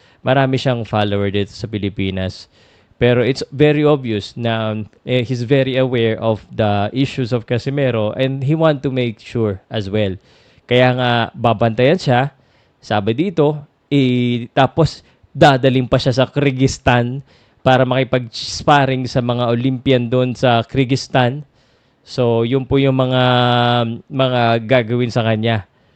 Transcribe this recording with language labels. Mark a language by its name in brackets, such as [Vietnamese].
[Filipino] Marami siyang follower dito sa Pilipinas. [English] Pero it's very obvious na he's very aware of the issues of Casimero and he want to make sure as well. [Filipino] Kaya nga babantayan siya, sabi dito, tapos dadaling pa siya sa Kyrgyzstan para makipag-sparring sa mga Olympian doon sa Kyrgyzstan. So, yun po yung mga gagawin sa kanya.